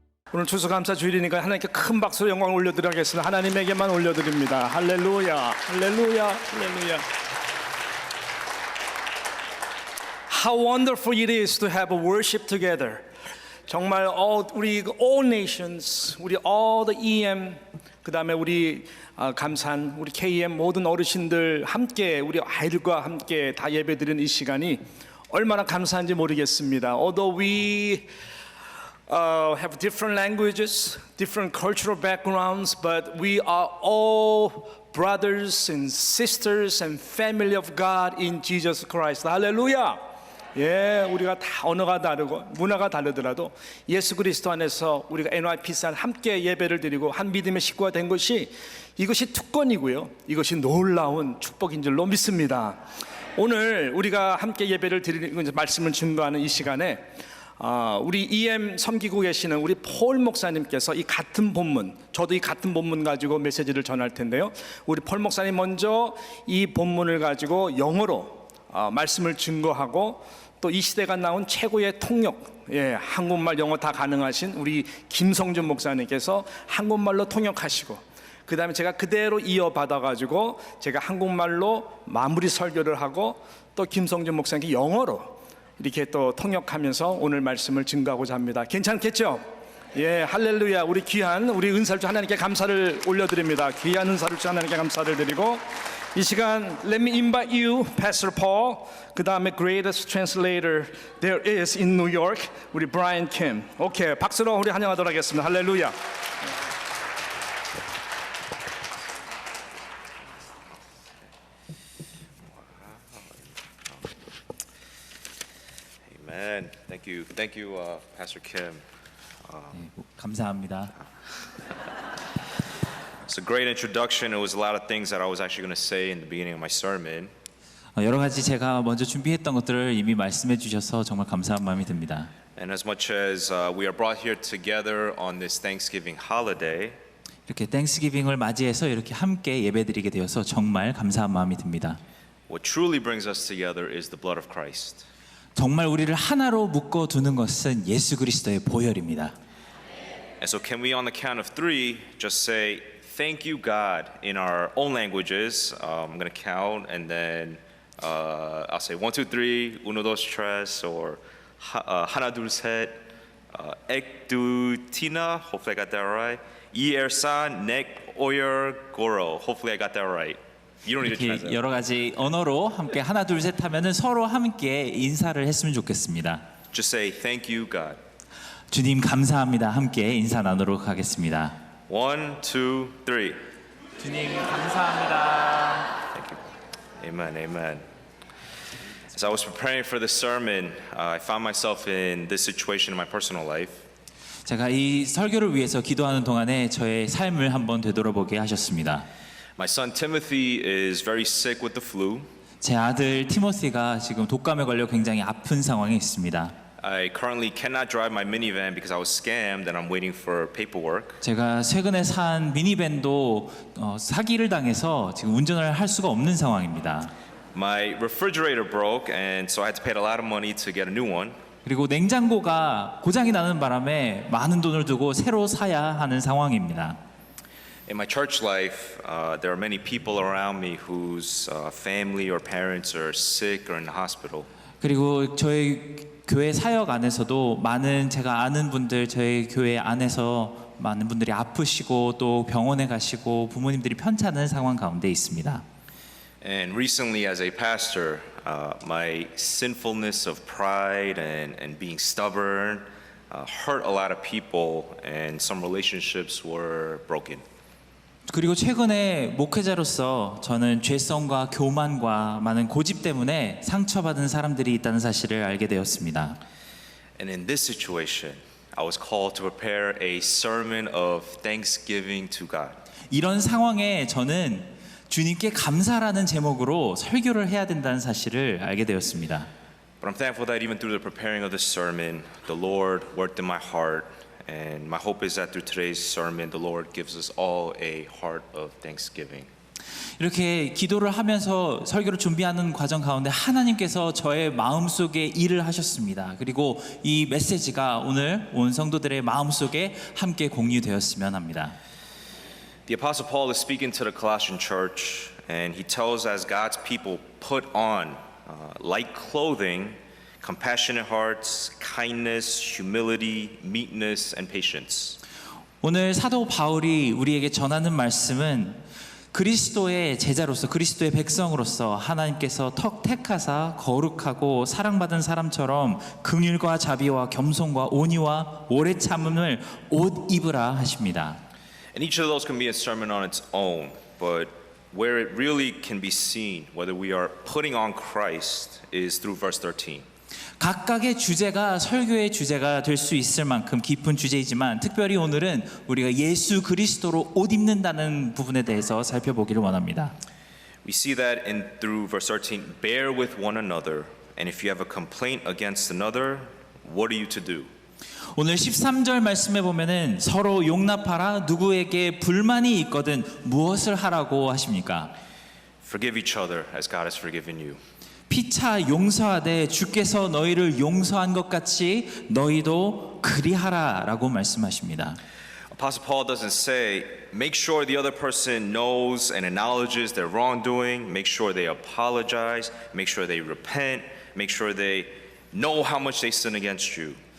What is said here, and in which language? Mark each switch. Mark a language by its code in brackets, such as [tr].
[ko] 오늘 추수감사 주일이니까 하나님께 큰 박수로 영광을 올려드리겠습니다. 하나님에게만 올려드립니다. 할렐루야, 할렐루야, 할렐루야. [en] How wonderful it is to have a worship together. [ko] 정말 우리 [en] all nations, [ko] 우리 [en] all the EM, [ko] 그 다음에 우리 감산, 우리 KM 모든 어르신들 함께 우리 아이들과 함께 다 예배드리는 이 시간이 얼마나 감사한지 모르겠습니다. [en] Although we have different languages, different cultural backgrounds, but we are all brothers and sisters and family of God in Jesus Christ. [ko] 할렐루야! 예, 우리가 다 언어가 다르고 문화가 다르더라도 예수 그리스도 안에서 우리가 NYPC와 함께 예배를 드리고 한 믿음의 식구가 된 것이 이것이 특권이고요. 이것이 놀라운 축복인 줄로 믿습니다. 오늘 우리가 함께 예배를 드리는 말씀을 증거하는 이 시간에 우리 EM 섬기고 계시는 우리 폴 목사님께서 이 같은 본문, 저도 이 같은 본문 가지고 메시지를 전할 텐데요. 우리 폴 목사님 먼저 이 본문을 가지고 영어로 말씀을 증거하고 또 이 시대가 나온 최고의 통역, 한국말 영어 다 가능하신 우리 김성준 목사님께서 한국말로 통역하시고 그 다음에 제가 그대로 이어받아 가지고 제가 한국말로 마무리 설교를 하고 또 김성준 목사님께 영어로 이렇게 또 통역하면서 오늘 말씀을 증거하고자 합니다. 괜찮겠죠? 예, 할렐루야. 우리 귀한 우리 은사를 주 하나님께 감사를 올려드립니다. 귀한 은사를 주 하나님께 감사를 드리고 이 시간 [en] let me invite you, Pastor Paul, [ko] 그 다음에 [en] greatest translator there is in New York, [ko] 우리 Brian Kim. 오케이, 박수로 우리 환영하도록 하겠습니다. 할렐루야. [en] Amen. Thank you, Pastor Kim. [ko] 감사합니다. [en] It's a great introduction. It was a lot of things that I was actually going to say in the beginning of my sermon. [ko] 여러 가지 제가 먼저 준비했던 것들을 이미 말씀해 주셔서 정말 감사한 마음이 듭니다. [en] And as much as we are brought here together on this Thanksgiving holiday, [ko] 이렇게 땡스기빙을 맞이해서 이렇게 함께 예배드리게 되어서 정말 감사한 마음이 듭니다. [en] what truly brings us together is the blood of Christ. [ko] 정말 우리를 하나로 묶어 두는 것은 예수 그리스도의 보혈입니다. [en] And so can we on the count of 3 just say thank you God in our own languages. I'm going to count and then I'll say 1, 2, 3, [es] uno, dos, tres, [en] or [ko] 하나, 둘, 셋, [en] ek, du, tina, hopefully I got that right. 이엘산, 넥, 오열, 고로, hopefully I got that right. You don't need to [ko] 이렇게 [en] translate. [ko] 여러 가지 언어로 함께 하나 둘 셋 하면은 서로 함께 인사를 했으면 좋겠습니다. [en] Just say thank you God. [ko] 주님 감사합니다. 함께 인사 나누도록 하겠습니다. [en] 1, 2, 3. [ko] 주님 감사합니다. [en] Thank you. Amen, amen. As I was preparing for this sermon, I found myself in this situation in my personal life. [ko] 제가 이 설교를 위해서 기도하는 동안에 저의 삶을 한번 되돌아보게 하셨습니다. [en] My son Timothy is very sick with the flu. [ko] 제 아들 티모시가 지금 독감에 걸려 굉장히 아픈 상황에 있습니다. [en] I currently cannot drive my minivan because I was scammed and I'm waiting for paperwork. [ko] 제가 최근에 산 미니밴도 사기를 당해서 지금 운전을 할 수가 없는 상황입니다. [en] My refrigerator broke and so I had to pay a lot of money to get a new one. [ko] 그리고 냉장고가 고장이 나는 바람에 많은 돈을 두고 새로 사야 하는 상황입니다. [en] In my church life, there are many people around me whose family or parents are sick or in the hospital. [ko] 그리고 저희 교회 사역 안에서도 많은 제가 아는 분들 저희 교회 안에서 많은 분들이 아프시고 또 병원에 가시고 부모님들이 편찮은 상황 가운데 있습니다. [en] And recently as a pastor, my sinfulness of pride and being stubborn hurt a lot of people and some relationships were broken. [ko] 그리고 최근에 목회자로서 저는 죄성과 교만과 많은 고집 때문에 상처받은 사람들이 있다는 사실을 알게 되었습니다. [en] And in this situation, I was called to prepare a sermon of thanksgiving to God. [ko] 이런 상황에 저는 주님께 감사라는 제목으로 설교를 해야 된다는 사실을 알게 되었습니다. [en] But I'm thankful that even through the preparing of this sermon, the Lord worked in my heart. And my hope is that through today's sermon, the Lord gives us all a heart of thanksgiving. [ko] 이렇게 기도를 하면서 설교를 준비하는 과정 가운데 하나님께서 저의 마음속에 일을 하셨습니다. 그리고 이 메시지가 오늘 온 성도들의 마음속에 함께 공유되었으면 합니다. [en] The Apostle Paul is speaking to the Colossian church, and he tells as God's people put on like clothing, compassionate hearts, kindness, humility, meekness, and patience. [ko] 오늘 사도 바울이 우리에게 전하는 말씀은 그리스도의 제자로서 그리스도의 백성으로서 하나님께서 택하사 거룩하고 사랑받은 사람처럼 긍휼과 자비와 겸손과 온유와 오래 참음을 옷 입으라 하십니다. [en] And each of those can be a sermon on its own, but where it really can be seen, whether we are putting on Christ, is through verse 13. [ko] 각각의 주제가 설교의 주제가 될 수 있을 만큼 깊은 주제이지만 특별히 오늘은 우리가 예수 그리스도로 옷 입는다는 부분에 대해서 살펴보기를 원합니다. [en] We see that through verse 13, bear with one another, and if you have a complaint against another, what are you to do? [ko] 오늘 13절 말씀에 보면은 서로 용납하라 누구에게 불만이 있거든 무엇을 하라고 하십니까? [en] Forgive each other as God has forgiven you. [ko] 피차 용서하되 주께서 너희를 용서한 것 같이 너희도 그리하라라고 말씀하십니다. [en] Apostle Paul doesn't say, make sure the other person knows and acknowledges their wrongdoing, make sure they apologize, make sure they repent, make sure they know how much they sin against you.